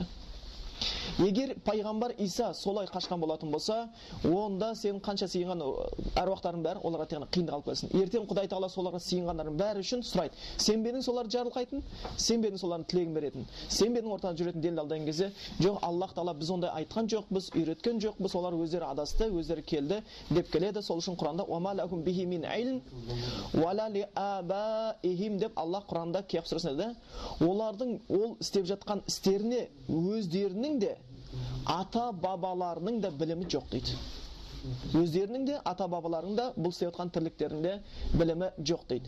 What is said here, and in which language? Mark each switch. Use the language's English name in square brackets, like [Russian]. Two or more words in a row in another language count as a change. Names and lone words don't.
[Kazakh] Егер пайғамбар Иса солай қашқан болатын болса, онда сен қанша сыйынған әруақтардың бәрі оларға тек қиындық алып келсін. Ертең Құдай тағала соларға сыйынғандардың бәрі үшін сұрайды. Сен бе едің соларды жарылқайтын? Сен бе едің солардың тілегін беретін? Сен бе едің ортада жүретін делдал деген кезде, жоқ, Аллах тағала біз ондай айтқан жоқпыз, үйреткен жоқпыз, олар өздері адасты, өздері келді деп келеді. Сол үшін Құранда [Arabic] «وما لهم به من علم ولا لآبائهم» [Kazakh] деп Аллах Құранда Кияф сүресінде олардың ол істеп жатқан істеріне өздерінің де ата бабаларының да білімі жоқ дейді. Өздерінің де ата бабаларының да бұл істеп жатқан тірліктерінде білімі жоқ дейді.